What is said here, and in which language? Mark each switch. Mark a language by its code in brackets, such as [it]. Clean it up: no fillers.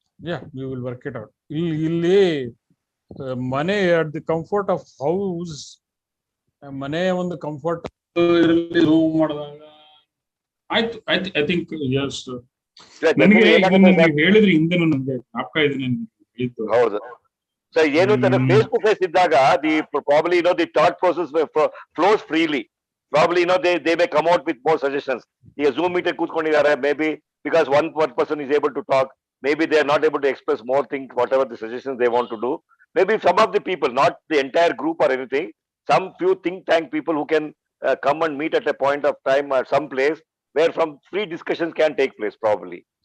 [en] Yeah, we will work it out. [kn] Illi mane [en] at the comfort of house, [kn] mane ಒಂದು comfort ಇರಲಿ room ಮಾಡಿದಾಗ ಆಯ್ತು. [en] I think yes. [kn] ನನಗೆ ಹೇಳಿದ್ರಿ ಹಿಂದೆನೂ ನನಗೆ ಜ್ಞಾಪಕ ಇದೆ ಹೇಳಿದ್ದು. ಹೌದು ಸರ್, ಏನು ಅಂತಾರೆ, [en] Face to face ಇದ್ದಾಗ the probably the thought process flows freely. Probably they may come out with more suggestions. [kn] ಈಗ Zoom meeting ಕೂತ್ಕೊಂಡಿದ್ದಾರೆ, [en] maybe because one person is able to talk, maybe they are not able to express more things, whatever the suggestions they want to do. Maybe some of the people, not the entire group or anything, some few think tank people who can come and meet at a point of time or some place where some free discussions can take place probably.